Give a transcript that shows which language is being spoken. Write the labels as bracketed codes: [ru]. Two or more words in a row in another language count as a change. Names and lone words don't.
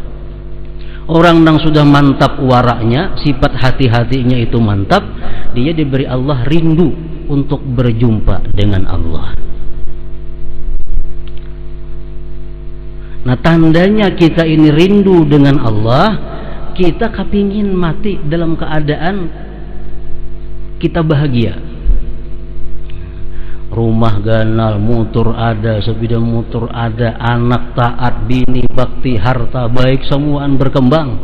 [id] Orang yang sudah mantap waraknya, sifat hati-hatinya itu mantap, dia diberi Allah rindu untuk berjumpa dengan Allah. Nah, tandanya kita ini rindu dengan Allah, kita kepingin mati dalam keadaan kita bahagia. [bjn] Rumah ganal, motor ada, sepeda motor ada, anak taat, bini bakti, harta baik, semuaan berkembang.